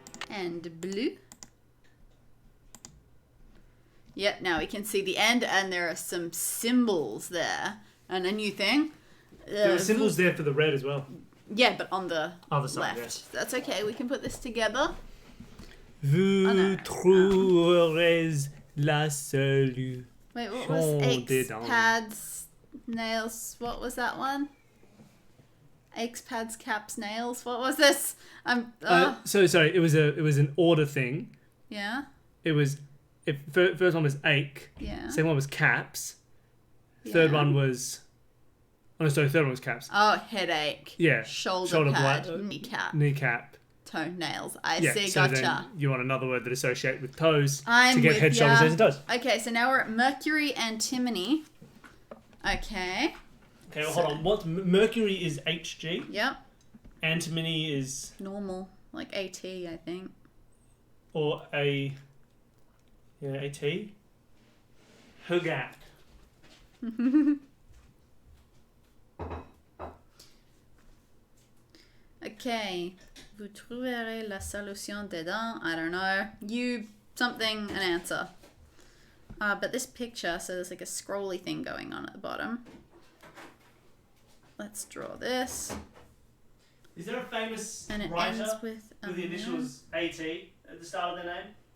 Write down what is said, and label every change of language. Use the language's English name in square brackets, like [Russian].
[English] and blue. Yep, now we can see the end, and there are some symbols there. And a new thing. There were symbols there for the red as well. Yeah, but on the other side, left. yes. That's okay, we can put this together. [French] Vous trouverez la seule. [English] Wait, what was Aches, pads, nails? What was that one? Aches, pads, caps, nails. What was this? So sorry. It was an order thing. Yeah. It was. First one was ache. Yeah. Second one was caps. Third one was. Oh no, sorry. Third one was caps. Oh, headache. Yeah. Shoulder pad. Kneecap. Kneecap. Toenails. I see. So Gotcha. then you want another word that associate with toes I'm to get with head, shoulders, hands, and toes. Okay, so now we're at Mercury, antimony. Okay. Okay, well, hold on. What Mercury is Hg? Yep. Antimony is normal, like AT, I think. Or AT. Hugat. Okay. [French] Vous trouverez la solution dedans. [English] I don't know. You something an answer. But this picture, so there's like a scrolly thing going on at the bottom. Let's draw this. Is there a famous and it writer ends with the initials AT at the start of their name?